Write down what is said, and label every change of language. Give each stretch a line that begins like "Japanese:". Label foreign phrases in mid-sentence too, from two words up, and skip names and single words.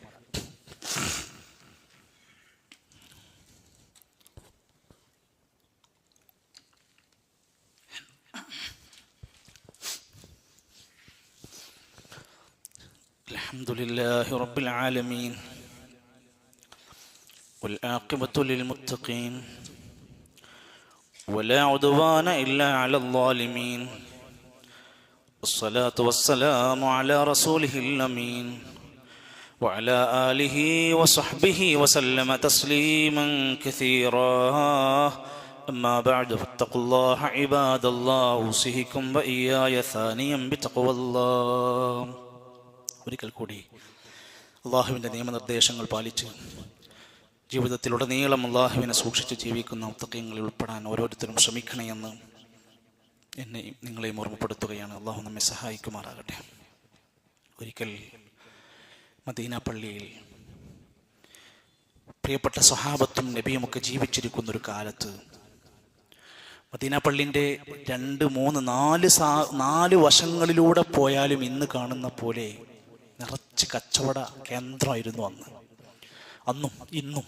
Arabic: الحمد لله رب العالمين والعاقبة للمتقين ولا عدوان إلا على الظالمين والصلاة والسلام على رسوله الأمين وعلى آله وصحبه وسلم تسليما كثيرا أما بعد فاتقوا الله عباد الله أوصيكم وإياي ثانيا بتقوى الله.
Malayalam: ഒരിക്കൽ കൂടി അള്ളാഹുവിൻ്റെ നിയമനിർദ്ദേശങ്ങൾ പാലിച്ച് ജീവിതത്തിലുടനീളം അള്ളാഹുവിനെ സൂക്ഷിച്ച് ജീവിക്കുന്ന മുത്തഖീങ്ങളിൽ ഉൾപ്പെടാൻ ഓരോരുത്തരും ശ്രമിക്കണമെന്ന് എന്നെയും നിങ്ങളെയും ഓർമ്മപ്പെടുത്തുകയാണ്. അള്ളാഹു നമ്മെ സഹായിക്കുമാറാകട്ടെ. ഒരിക്കൽ മദീന പള്ളിയിൽ പ്രിയപ്പെട്ട സ്വഹാബത്തും നബിയുമൊക്കെ ജീവിച്ചിരിക്കുന്നൊരു കാലത്ത് മദീന പള്ളിൻ്റെ 2, 3, 4 വശങ്ങളിലൂടെ പോയാലും ഇന്ന് കാണുന്ന പോലെ നിറച്ച് കച്ചവട കേന്ദ്രമായിരുന്നു അന്നും ഇന്നും.